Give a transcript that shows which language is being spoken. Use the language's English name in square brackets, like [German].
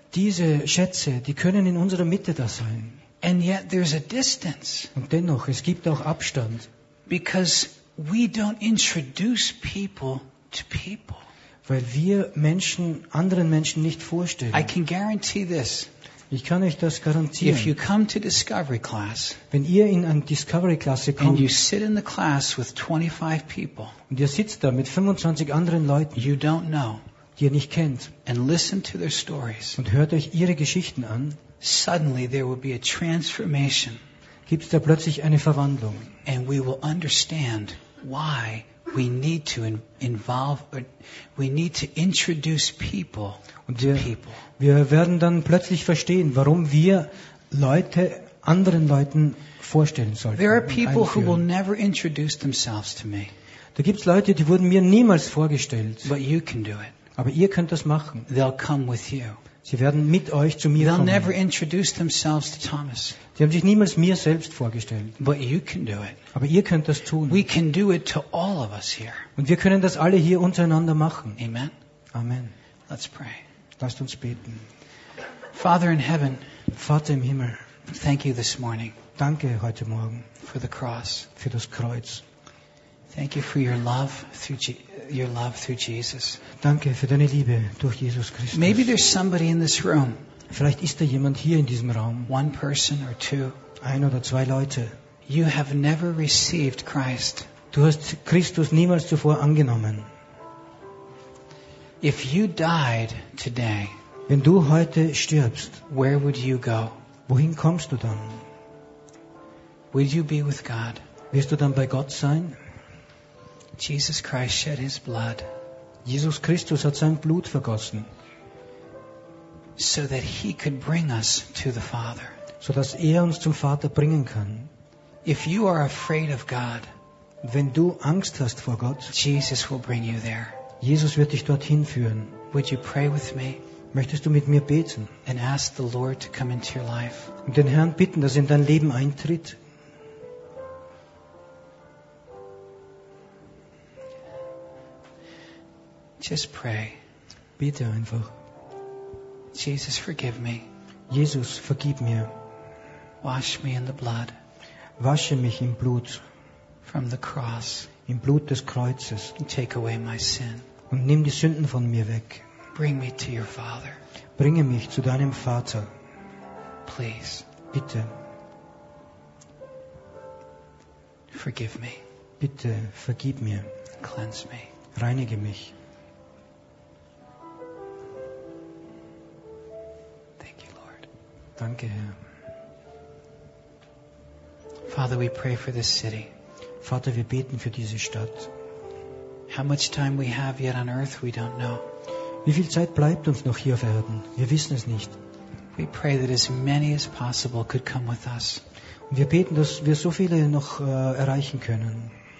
[German] Diese Schätze, die können in unserer Mitte da sein. [English] And yet, there's a distance. [German] Und dennoch, es gibt auch Abstand. [English] Because we don't introduce people to people. [German] Weil wir Menschen anderen Menschen nicht vorstellen. [English] I can guarantee this. [German] Ich kann euch das garantieren. [English] If you come to discovery class, [German] wenn ihr in eine Discovery Klasse kommt, [English] and you sit in the class with 25 people, [German] und ihr sitzt da mit 25 anderen Leuten, [English] you don't know, [German] die ihr nicht kennt, [English] and listen to their stories, [German] und hört euch ihre Geschichten an, [English] suddenly there will be a transformation, [German] gibt es da plötzlich eine Verwandlung, [English] and we will understand why. We need to involve. We need to introduce people to people. [German] Wir werden dann plötzlich verstehen, warum wir Leute anderen Leuten vorstellen sollte. [English] There are people who will never introduce themselves to me. [German] Da gibt's Leute, die wurden mir niemals vorgestellt. [English] But you can do it. [German] Aber ihr könnt das machen. [English] They'll come with you. [German] Sie werden mit euch zu mir [English] They'll [German] kommen. [English] Never introduce themselves to Thomas. [German] Die haben sich niemals mir selbst vorgestellt. [English] But you can do it. [German] Aber ihr könnt das tun. [English] We can do it to all of us here. [German] Und wir können das alle hier untereinander machen. [English] Amen. [German] Amen. [English] Let's pray. [German] Lasst uns beten. [English] Father in heaven, [German] Vater im Himmel, [English] thank you this morning. [German] Danke heute Morgen [English] for the cross, [German] für das Kreuz. [English] Thank you for your love through Jesus. [German] Danke für deine Liebe durch Jesus Christus. [English] Maybe there's somebody in this room. [German] Vielleicht ist da jemand hier in diesem Raum. [English] One person or two. [German] Ein oder zwei Leute. [English] You have never received Christ. [German] Du hast Christus niemals zuvor angenommen. [English] If you died today, [German] wenn du heute stirbst, [English] where would you go? [German] Wohin kommst du dann? [English] Would you be with God? [German] Wirst du dann bei Gott sein? [English] Jesus Christ shed his blood. [German] Jesus Christus hat sein Blut vergossen. [English] So that he could bring us to the Father. [German] So dass er uns zum Vater bringen kann. [English] If you are afraid of God, [German] wenn du Angst hast vor Gott, [English] Jesus will bring you there. [German] Jesus wird dich dorthin führen. [English] Would you pray with me? [German] Möchtest du mit mir beten? [English] And ask the Lord to come into your life. [German] Und den Herrn bitten, dass er in dein Leben eintritt. [English] Just pray. [German] Bitte einfach. [English] Jesus, forgive me. [German] Jesus, vergib mir. [English] Wash me in the blood. [German] Wasche mich im Blut. [English] From the cross. [German] Im Blut des Kreuzes. [English] And take away my sin. [German] Und nimm die Sünden von mir weg. [English] Bring me to your Father. [German] Bringe mich zu deinem Vater. [English] Please. [German] Bitte. [English] Forgive me. [German] Bitte vergib mir. [English] Cleanse me. [German] Reinige mich. [English] Thank you, Lord. [German] Danke, Herr. [English] Father, we pray for this city. [German] Vater, wir beten für diese Stadt. [English] How much time we have yet on earth, we don't know. [German] Wie viel Zeit bleibt uns noch hier auf Erden? Wir wissen es nicht. [English] We pray that as many as possible could come with us. [German] Und wir beten, dass wir so viele noch erreichen können.